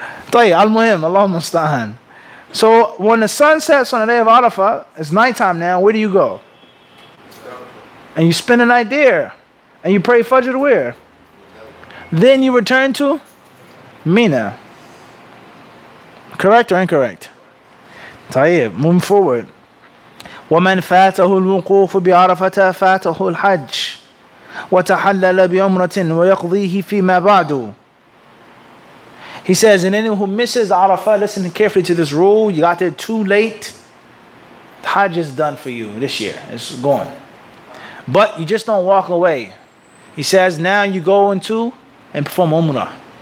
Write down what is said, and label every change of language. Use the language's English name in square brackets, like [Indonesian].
[English] Tayyip, al-muhim, Allah musta'an. So when the sun sets on the day of Arafah, it's nighttime now, where do you go? And you spend the night there. And you pray Fajr where? Then you return to Mina. Correct or incorrect? طيب, moving forward. [Arabic] ومن فاته الوقوف بعرفة فاته الحج وتحلل بعمرة ويقضيه فيما بعد. [English] He says, and anyone who misses Arafah, listen carefully to this rule. You got there too late. The Hajj is done for you this year. It's gone. But you just don't walk away. He says, now you go into and perform Umrah.